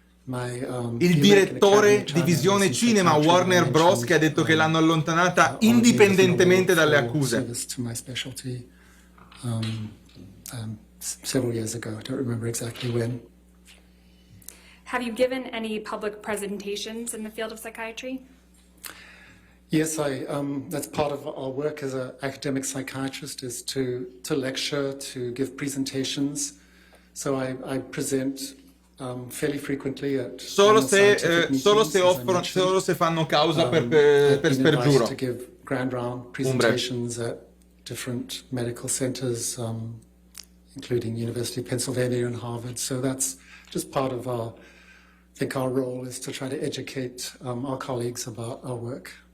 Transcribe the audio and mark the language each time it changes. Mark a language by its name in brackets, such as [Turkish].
[Italian] Il direttore di visione cinema Warner Bros. Che ha detto che l'hanno allontanata indipendentemente dalle accuse. [English] Several years ago, I don't remember exactly when. Have you given any public presentations in the field of psychiatry? Yes, that's part of our work as an academic psychiatrist is to lecture, to give presentations. So I present fairly frequently at [Italian] solo se fanno causa per spergiuro. [English] To give grand round presentations at different medical centers, including University of Pennsylvania and Harvard. So that's just part of I think our role is to try to educate our colleagues about our work.